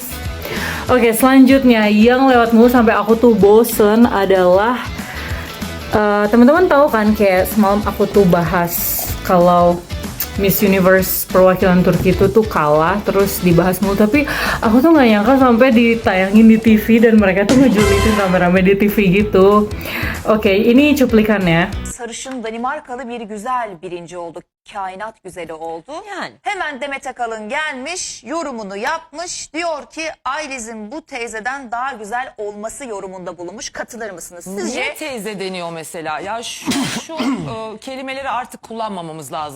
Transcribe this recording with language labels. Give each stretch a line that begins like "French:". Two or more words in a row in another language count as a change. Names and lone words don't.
Indonesian: Oke, selanjutnya yang lewat mulu sampai aku tuh bosen adalah teman-teman tahu kan, kayak semalam aku tuh bahas kalau Miss Universe perwakilan Turki itu tuh kalah, terus dibahas mulu, tapi aku tuh nggak nyangka sampai ditayangin di TV dan mereka tuh ngejulitin rame-rame di TV gitu. Oke, ini cuplikannya.
Turkish: Sarışın Danimarkalı bir güzel birinci oldu. Kainat güzeli oldu. Yani. Hemen Demet Akalın gelmiş, yorumunu yapmış. Diyor ki Ayliz'in bu teyzeden daha güzel olması yorumunda bulunmuş. Katılır mısınız? Sizce? Niye teyze deniyor mesela? Ya şu kelimeleri artık kullanmamamız lazım.